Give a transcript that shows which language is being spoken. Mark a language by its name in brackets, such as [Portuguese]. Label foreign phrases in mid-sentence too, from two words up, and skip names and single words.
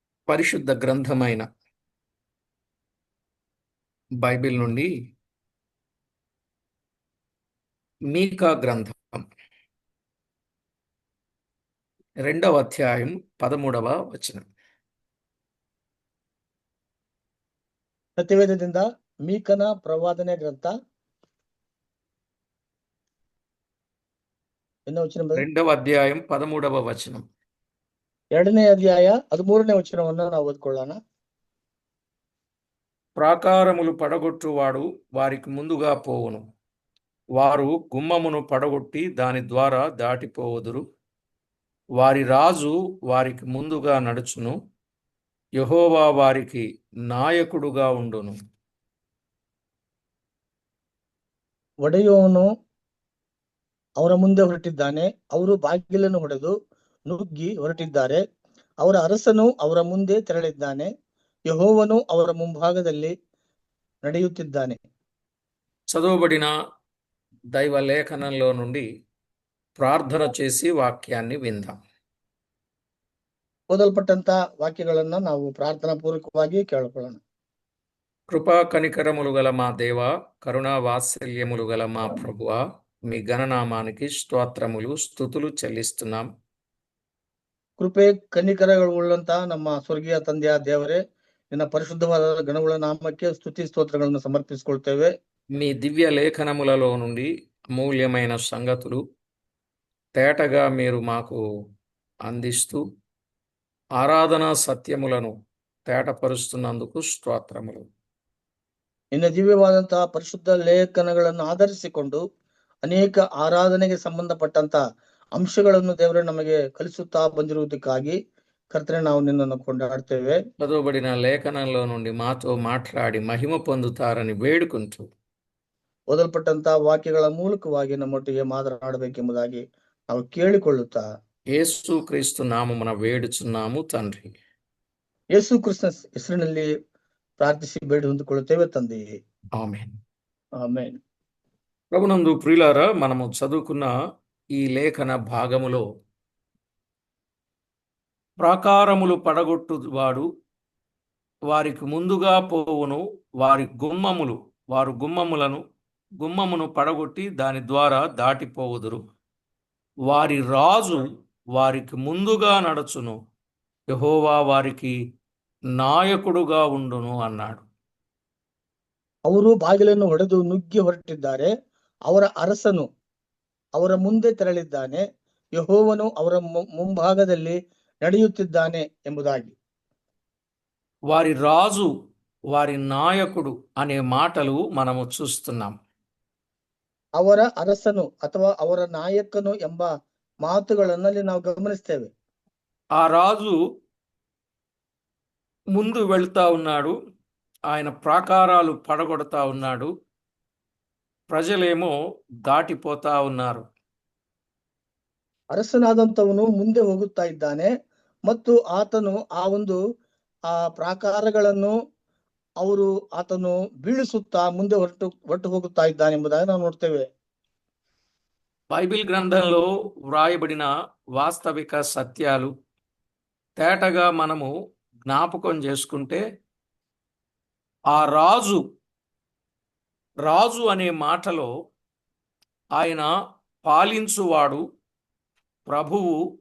[Telugu] పరిశుద్ధ గ్రంథమైన బైబిల్ నుండి మీకా గ్రంథం 2వ అధ్యాయం 13వ వచనం. [Kannada] ಸತ್ಯವೇದದಿಂದ ಮೀಕನ ಪ್ರವಾದನೆ ಗ್ರಂಥ ಎನ್ನ ವಚನ [Telugu] 2వ అధ్యాయం 13వ వచనం. [Kannada] 2ನೇ ಅಧ್ಯಾಯ 13ನೇ ವಚನವನ್ನು ನಾವು ಓದ್ಕೊಳ್ಳೋಣ. [Telugu] ప్రాకారములు పడగొట్టువాడు వారికి ముందుగా పోవును, వారు గుమ్మమును పడగొట్టి దాని ద్వారా దాటిపోవుదురు. వారి రాజు వారికి ముందుగా నడుచును, యెహోవా వారికి నాయకుడుగా ఉండును. [Kannada] ಒಡೆಯುವವನು ಅವರ ಮುಂದೆ ಹೊರಟಿದ್ದಾನೆ, ಅವರು ಬಾಗಿಲನ್ನು ಹೊಡೆದು ನುಗ್ಗಿ ಹೊರಟಿದ್ದಾರೆ. ಅವರ ಅರಸನು ಅವರ ಮುಂದೆ ತೆರಳಿದ್ದಾನೆ, ಯೆಹೋವನು ಅವರ ಮುಂಭಾಗದಲ್ಲಿ ನಡೆಯುತ್ತಿದ್ದಾನೆ. [Telugu] చదువుబడిన దైవ లేఖనంలో నుండి ప్రార్థన చేసి వాక్యాన్ని విందాం. [Kannada] ಓದಲ್ಪಟ್ಟಂತ ವಾಕ್ಯಗಳನ್ನ ನಾವು ಪ್ರಾರ್ಥನಾ ಪೂರ್ವಕವಾಗಿ ಕೇಳಿಕೊಳ್ಳೋಣ. [Telugu] కృపా కనికరములు గల మా దేవ, కరుణా వాత్సల్యములు గల మా ప్రభువా, మీ గణనామానికి స్తోత్రములు స్తుతులు చెల్లిస్తున్నాం. [Kannada] ಕೃಪೆ ಕನಿಕರಗಳು ಉಳ್ಳಂತ ನಮ್ಮ ಸ್ವರ್ಗೀಯ ತಂದೆಯ ದೇವರೇ, ನಿನ್ನ ಪರಿಶುದ್ಧವಾದ ಗಣಗಳ ನಾಮಕ್ಕೆ ಸ್ತುತಿ ಸ್ತೋತ್ರಗಳನ್ನು ಸಮರ್ಪಿಸಿಕೊಳ್ತೇವೆ. [Telugu] మీ దివ్య లేఖనములలో నుండి అమూల్యమైన సంగతులు తేటగా మీరు మాకు అందిస్తూ ఆరాధనా సత్యములను తేటపరుస్తున్నందుకు స్తోత్రములు. [Kannada] ನಿನ್ನ ದಿವ್ಯವಾದಂತಹ ಪರಿಶುದ್ಧ ಲೇಖನಗಳನ್ನು ಆಧರಿಸಿಕೊಂಡು ಅನೇಕ ಆರಾಧನೆಗೆ ಸಂಬಂಧಪಟ್ಟಂತ ಅಂಶಗಳನ್ನು ದೇವರೇ ನಮಗೆ ಕಲಿಸುತ್ತಾ ಬಂದಿರುವುದಕ್ಕಾಗಿ ಕರ್ತನೆ ನಾವು ನಿನ್ನನ್ನು ಕೊಂಡಾಡ್ತೇವೆ. [Telugu] చదువుబడిన లేఖనంలో నుండి మాతో మాట్లాడి మహిమ పొందుతారని వేడుకుంటూ [Kannada] ಓದಲ್ಪಟ್ಟಂತ ವಾಕ್ಯಗಳ ಮೂಲಕವಾಗಿ ನಮ್ಮೊಟ್ಟಿಗೆ ಮಾತನಾಡಬೇಕೆಂಬುದಾಗಿ ನಾವು ಕೇಳಿಕೊಳ್ಳುತ್ತಾ [Telugu] యేసు క్రీస్తు నామమున వేడుచున్నాము తండ్రి. [Kannada] ಯೇಸು ಕ್ರಿಸ್ತನ ಹೆಸರಿನಲ್ಲಿ ಪ್ರಾರ್ಥಿಸಿ ಬೇಡಿ ಹೊಂದಿಕೊಳ್ಳುತ್ತೇವೆ ತಂದೆಯೇ, [Telugu] ఆమేన్. [Kannada] ಆಮೆನ್. [Telugu] ప్రభునందు ప్రియులారా, మనము చదువుకున్న ఈ లేఖన భాగములో ప్రాకారములు పడగొట్టువాడు వారికి ముందుగా పోవును, వారు గుమ్మమును పడగొట్టి దాని ద్వారా దాటిపోవుదురు. వారి రాజు వారికి ముందుగా నడుచును, యెహోవా వారికి నాయకుడుగా ఉండును అన్నాడు. [Kannada] ಅವರು ಬಾಗಿಲನ್ನು ಹೊಡೆದು ನುಗ್ಗಿ ಹೊರಟಿದ್ದಾರೆ, ಅವರ ಅರಸನು ಅವರ ಮುಂದೆ ತೆರಳಿದ್ದಾನೆ, ಯೆಹೋವನು ಅವರ ಮುಂಭಾಗದಲ್ಲಿ ನಡೆಯುತ್ತಿದ್ದಾನೆ ಎಂಬುದಾಗಿ. [Telugu] వారి రాజు వారి నాయకుడు అనే మాటలు మనము చూస్తున్నాం. [Kannada] ಅವರ ಅರಸನು ಅಥವಾ ಅವರ ನಾಯಕನು ಎಂಬ ಮಾತುಗಳನ್ನಲ್ಲಿ ನಾವು ಗಮನಿಸ್ತೇವೆ. [Telugu] ఆ రాజు ముందు వెళ్తా ఉన్నాడు, ఆయన ప్రాకారాలు పడగొడతా ఉన్నాడు, ప్రజలేమో దాటిపోతా ఉన్నారు. [Kannada] ಅರಸನಾದಂತವನು ಮುಂದೆ ಹೋಗುತ್ತಾ ಇದ್ದಾನೆ ಮತ್ತು ಆತನು ಆ ಪ್ರಾಕಾರಗಳನ್ನು ಆತನು ಬೀಳಿಸುತ್ತಾ ಮುಂದೆ ಹೊರಟು ಹೋಗುತ್ತಾ ಇದ್ದಾನೆ ಎಂಬುದಾಗಿ ನಾವು ನೋಡ್ತೇವೆ. [Telugu] బైబిల్ గ్రంథంలో వ్రాయబడిన వాస్తవిక సత్యాలు తేటగా మనము జ్ఞాపకం చేసుకుంటే, ఆ రాజు అనే మాటలో ఆయన పాలించువాడు, ప్రభువు,